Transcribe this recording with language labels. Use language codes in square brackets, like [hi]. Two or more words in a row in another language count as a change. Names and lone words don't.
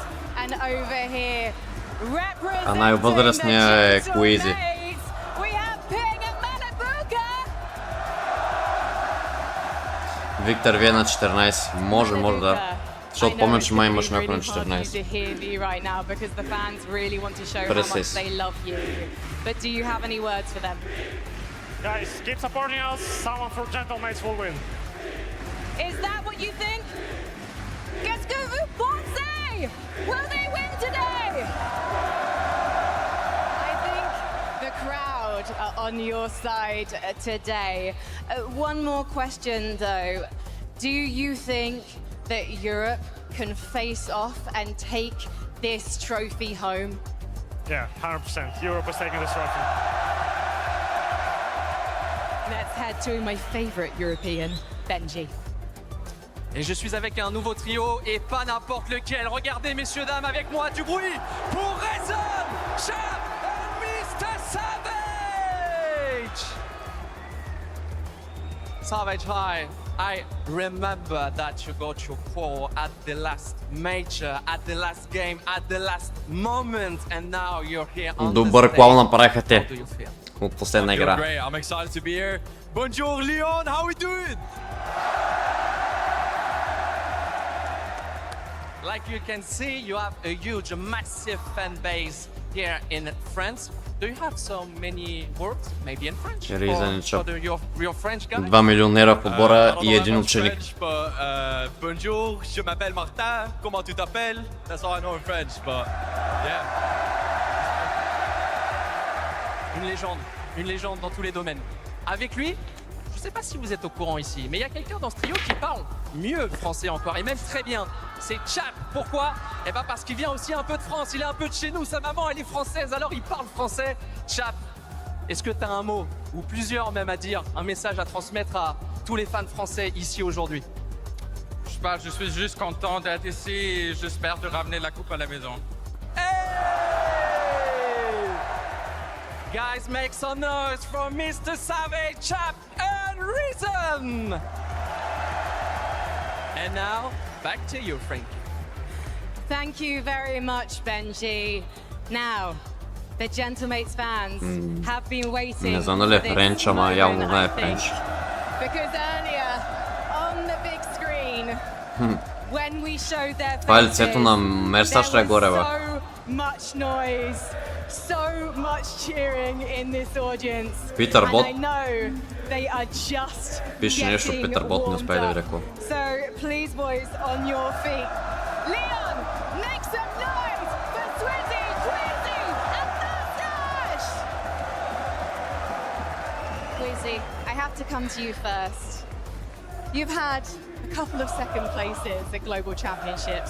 [bg] А най-възрастният е Queasy. Виктор ви е на 14. Може да. Защото помня, че май имаш някой на 14. Пресес. [en] Guys, keep supporting us. Someone for Gentlemates will win. Is that what you think? [fr] Qu'est-ce que vous pensez? [en] Will they win today? I think the crowd are on your side today. One more question though. Do you think that Europe can face off and take this trophy home? Yeah, 100%. Europe is taking this trophy. Let's head to my favorite European, Benji. [fr] Et je suis avec un nouveau trio et pas n'importe lequel. Regardez, messieurs, dames, avec moi du bruit pour Reason, Chap and Mr. [en] Savage! Savage, hi. I remember that you got your call at the last major, at the last game, at the last moment, and now you're here on [bg] Добър кол направиха те. [en] How do you feel? [bg] От последна игра. [en] Great, I'm excited to be here. Bonjour Leon, how we doing? Like you can see, you have a huge, massive fan base here in France. Do you have so many words, maybe in French? For your French guys? [bg] 2 милионера в отбора и един ученик. [fr] Bonjour, je m'appelle Martin. Comment tu t'appelles? [en] That's all I know in French, but yeah. [fr] Une légende dans tous les domaines. Avec lui, je sais pas si vous êtes au courant ici, mais il y a quelqu'un dans ce trio qui parle mieux français encore, et même très bien. C'est Chap. Pourquoi? Eh ben parce qu'il vient aussi un peu de France, il est un peu de chez nous, sa maman elle est française, alors il parle français. Chap, est-ce que tu as un mot, ou plusieurs même à dire, un message à transmettre à tous les fans français ici aujourd'hui? Je sais pas, je suis juste content d'être ici et j'espère de ramener la coupe à la maison. Hey! [en] Guys, make some noise for Mr. Savage, Chap, and Reason! And now, back to you, Frankie. Thank you very much, Benji. Now, the Gentlemates fans have been waiting. [bg] Не знам дали е Френч, ама явно знае Френч. [en] Because earlier, on the big screen, when we showed their [bg] Това е лицето на Мерсаш Регорева. [en] so much noise, so much cheering in this audience. [bg] Питър Бот. [en] And I know they are just [bg] Пише нещо от Питър Бот, не успях да видя какво. [en] So please, boys, on your feet. Leon, make some noise for Swizzy, Queasy, and Mustache! Queasy, I have to come to you first. You've had a couple of second places at Global Championships.